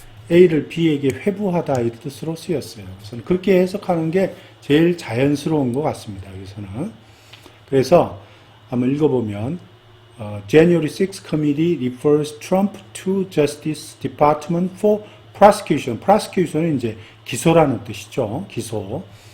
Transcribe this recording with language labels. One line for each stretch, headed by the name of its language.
Korean: A를 B에게 회부하다 이 뜻으로 쓰였어요. 그래서 그렇게 해석하는 게 제일 자연스러운 것 같습니다. 여기서는. 그래서 한번 읽어보면
English: January 6 Committee refers Trump to Justice Department for prosecution.
Korean: prosecution은 이제 기소라는 뜻이죠. 기소.